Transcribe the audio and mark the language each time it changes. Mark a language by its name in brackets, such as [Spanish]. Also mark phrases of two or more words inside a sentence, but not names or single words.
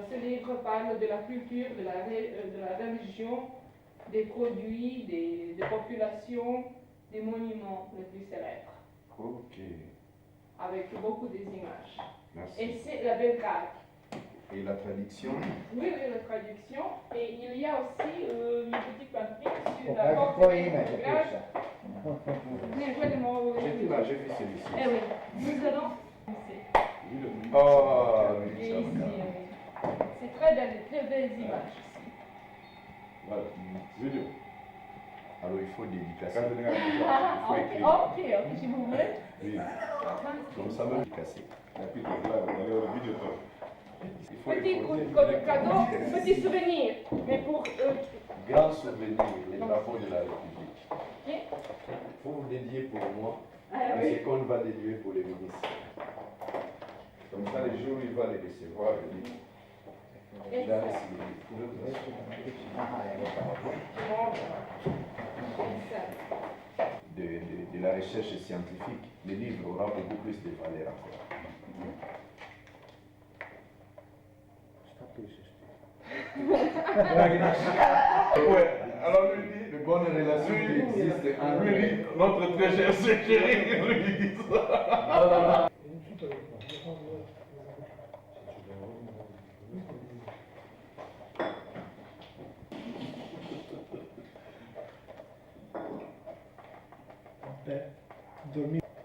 [French] Ce livre parle de la culture, de la religion, des produits, des populations, des monuments les plus célèbres, Ok, avec beaucoup des images. merci. Et c'est la Belgrade. Et la traduction? Oui, la traduction. Et il y a aussi une petite papier sur la [Serbian] Pokaži [French] porte [Serbian] tvoje [French] de [Serbian] ime, da [French] Belgrade. [Serbian] piše. Ne, gledamo [French] J'étais là, j'ai vu celui-ci. Eh oui, nous allons. Oh, Et oui, ici, ça va. oui. C'est très belles images ici. Voilà. Vidéo. Alors il faut dédicacer. Ah, Il faut écrire. ok, si vous voulez. Oui. Comme ça va dédicacer. Il faut Petit déposer. cadeau, petit souvenir. Mais pour Grand souvenir, les drapeaux de la République. ok. Il faut vous dédier pour moi. Ah, Et oui. c'est qu'on va dédier pour les ministres. Comme ça, les jours où il va les recevoir, il dit, il a reçu les livres. [Serbian] Aha, evo tamo. [French] De la recherche scientifique, le livre aura beaucoup plus de valeur encore. [Serbian] Šta pišeš ti? [French] Alors lui dit, de bonnes relations qui existent entre Notre très cher chéri, lui dit ça. Dormi.